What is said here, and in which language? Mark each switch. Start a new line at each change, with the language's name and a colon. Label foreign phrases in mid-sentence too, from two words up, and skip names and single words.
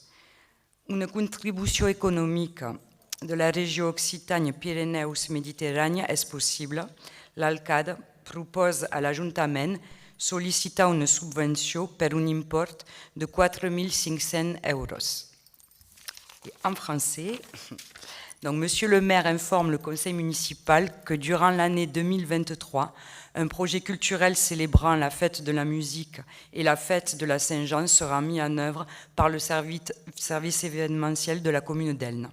Catalan: Una contribució econòmica de la regió Occitània-Pirineus-Mediterrània és possible. L'alcalde proposa a l'Ajuntament sol·licitar una subvenció per un import de 4.500 euros.
French: Et en français, donc, Monsieur le maire informe le conseil municipal que durant l'année 2023, un projet culturel célébrant la fête de la musique et la fête de la Saint-Jean sera mis en œuvre par le service événementiel de la commune d'Elna.